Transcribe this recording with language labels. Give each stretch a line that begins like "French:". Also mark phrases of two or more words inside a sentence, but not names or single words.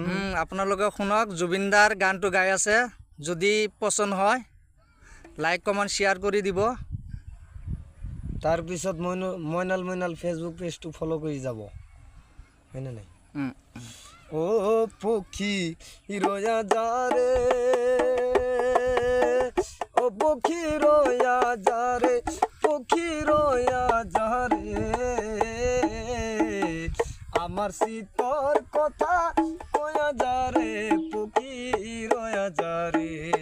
Assamese: আপোনালোকে শুনক, জুবিনদাৰ গানটো গাই আছে। যদি পছন্দ হয়
English: like comment share
Assamese: কৰি দিব। তাৰপিছত মইনাল ফেচবুক পেজটো ফলো কৰি যাব, হয়নে নাই?
Rangpuri: ও পক্ষী রয়া যারে, ও পক্ষী রয়া যারে, পক্ষী রয়া যারে, আমার শীতর কথা কয়া যারে, পক্ষী রয়া যারে।